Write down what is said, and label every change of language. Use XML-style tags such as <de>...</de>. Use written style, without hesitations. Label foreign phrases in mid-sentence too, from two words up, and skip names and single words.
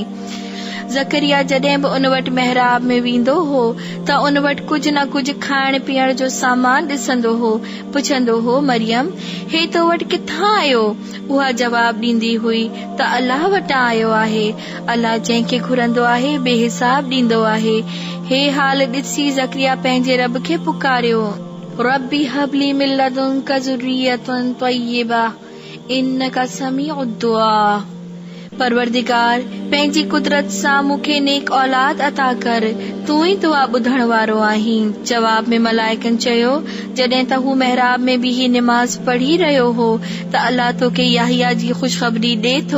<sd>ज़करिया जॾहिं बि उन वटि महराब में वेंदो हो त उन वटि कुझु न कुझु खाइण पीअण जो सामान ॾिसंदो हो। पुछंदो हो, मरियम, हे तो वटि किथां आयो? उहा जवाब ॾींदी हुई त अल्लाह वटां आयो आहे। अल्लाह जंहिंखे घुरंदो आहे बेहिसाब ॾींदो आहे। हे हाल ॾिसी ज़करिया पंहिंजे रब खे पुकारियो,</sd> <ar>رب هب لي من لدنك ذرية طيبة إنك سميع الدعاء.</ar> <sd>परवरदिगार, पंहिंजी कुदरत सां मूंखे नेक औलाद अता कर, तूं ई दुआ ॿुधण वारो आहीं। जवाब में मलाइकनि चयो, जॾहिं त हू महराब में बीही निमाज़ पढ़ी रहियो हो त अल्लाह तोखे याहिया जी ख़ुशख़बरी ॾे थो।</sd>